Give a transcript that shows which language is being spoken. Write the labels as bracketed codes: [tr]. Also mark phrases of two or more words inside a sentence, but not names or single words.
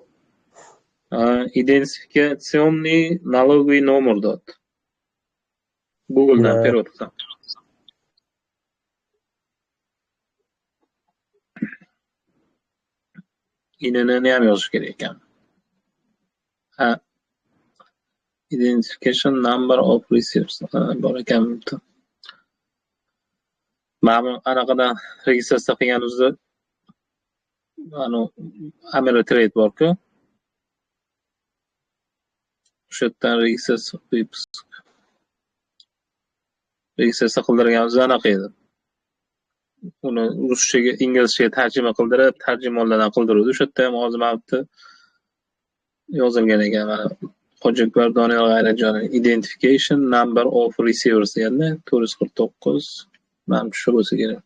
[ru] Identifikatsionni налоговый номер dot. [uz] Google'dan Ne? perevod qilsam. Inini ham yozish kerak ekan. [en] Identification number of receipts. [uz] Bor ekan. Mana anaqadan registratsiya qilganimizda Amira Trade borku. O'sha yerdan registratsiya qildirganimizda anaqa edi. Uni ruschaga, inglizchaga tarjima qildirib, tarjimonlardan qildiruvdi. O'sha yerda ham hozir mavjud yozilgan ekan mana Hojiakbar Doniyor G'ayratjonov [en] identification number of receivers [uz] deganda 449 menimcha shu bo'lsa kerak.